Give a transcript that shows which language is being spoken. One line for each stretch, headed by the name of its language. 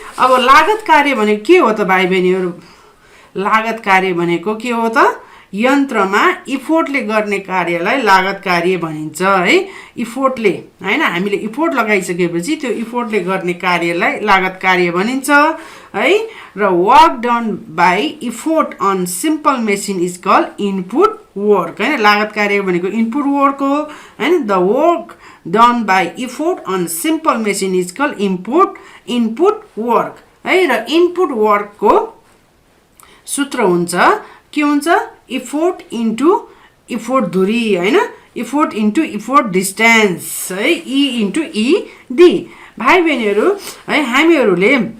Nepali: अब लागत कार्य भनेको के हो त भाइ बहिनीहरू, लागत कार्य भनेको के हो त, यन्त्रमा इफोर्टले गर्ने कार्यलाई लागत कार्य भनिन्छ है। इफोर्टले हैन हामीले इफोर्ट लगाइसकेपछि त्यो इफोर्टले गर्ने कार्यलाई लागत कार्य भनिन्छ है।
English: र work done by effort on simple machine is called input work हैन।
Nepali: लागत कार्य भनेको इनपुट वर्क हो हैन।
English: The work done by effort on simple machine is called input work है।
Nepali: र इनपुट वर्कको सूत्र हुन्छ के हुन्छ इफोर्ट इन्टु इफोर्ट दूरी हैन इफोर्ट इन्टु इफोर्ट डिस्टेन्स है ई इन्टु ई डी भाइ बहिनीहरू है हामीहरूले